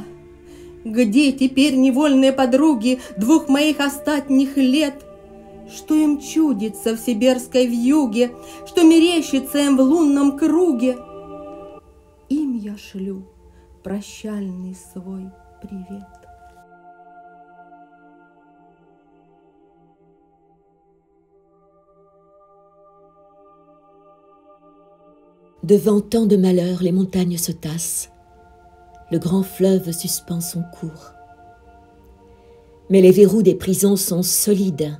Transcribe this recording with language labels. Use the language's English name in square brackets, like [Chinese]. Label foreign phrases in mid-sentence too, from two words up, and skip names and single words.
[Russian] Где теперь невольные подруги двух моих остатних лет? Что им чудится в сибирской вьюге, что мерещится им в лунном круге? Им я шлю прощальный свой привет. [French] Devant tant de malheurs, les montagnes se tassent. Le grand fleuve suspend son cours. Mais les verrous des prisons sont solides.